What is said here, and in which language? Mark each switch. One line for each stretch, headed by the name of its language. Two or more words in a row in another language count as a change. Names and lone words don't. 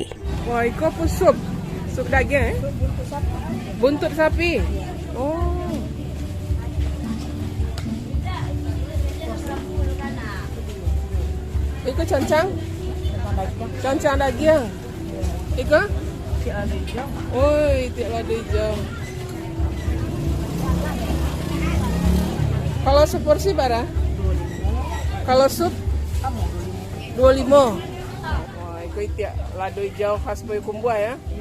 Indonesian: Wah, itu apa sup? Sup daging, buntut sapi. Buntut sapi.
Minangkabau: Oh. Iko cancang? Cancang daging. Iko? Tiak lada hijau. Oi, tiak lada hijau. Kalau seporsi berapa?
Indonesian: Kalau sup? 25.
Minangkabau: Wah, iko tiak lada hijau khas Payakumbuh ya.